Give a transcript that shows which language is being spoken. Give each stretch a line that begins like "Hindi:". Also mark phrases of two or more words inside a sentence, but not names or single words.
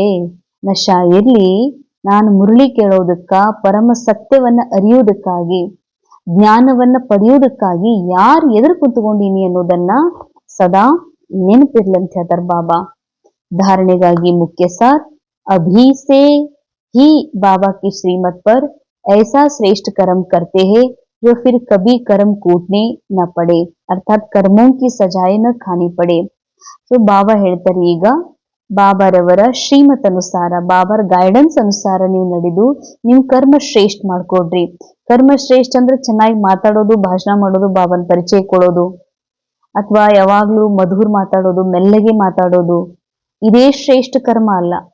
Kannada: ನಶಾ ಇರ್ಲಿ, ನಾನು ಮುರಳಿ ಕೇಳೋದಕ್ಕ, ಪರಮ ಸತ್ಯವನ್ನ ಅರಿಯೋದಕ್ಕಾಗಿ, ಜ್ಞಾನವನ್ನ ಪಡೆಯೋದಕ್ಕಾಗಿ ಯಾರು ಎದುರು ಕುಂತ್ಕೊಂಡೀನಿ ಅನ್ನೋದನ್ನ ಸದಾ ನೆನಪಿರ್ಲಿ ಅಂತ ಹೇಳ್ತಾರೆ ಬಾಬಾ. ಧಾರಣೆಗಾಗಿ ಮುಖ್ಯ ಸಾರ್,
Hindi: अभी से ही बाबा की श्रीमत पर ऐसा श्रेष्ठ कर्म करते हैं जो फिर कभी कर्म कूटने न पड़े, अर्थात कर्मों की सजाएं न खानी पड़े.
Kannada: ಸೊ ಬಾಬಾ ಹೇಳ್ತಾರೆ, ಈಗ ಬಾಬಾರವರ ಶ್ರೀಮತ್ ಅನುಸಾರ, ಬಾಬಾರ ಗೈಡೆನ್ಸ್ ಅನುಸಾರ ನೀವು ನಡೆದು ನೀವು ಕರ್ಮ ಶ್ರೇಷ್ಠ ಮಾಡ್ಕೊಡ್ರಿ. ಕರ್ಮ ಶ್ರೇಷ್ಠ ಅಂದ್ರೆ ಚೆನ್ನಾಗಿ ಮಾತಾಡೋದು, ಭಾಷಣ ಮಾಡೋದು, ಬಾಬಾನ ಪರಿಚಯ ಕೊಡೋದು, ಅಥವಾ ಯಾವಾಗ್ಲೂ ಮಧುರ್ ಮಾತಾಡೋದು, ಮೆಲ್ಲಗೆ ಮಾತಾಡೋದು, ಇದೇ ಶ್ರೇಷ್ಠ ಕರ್ಮ ಅಲ್ಲ.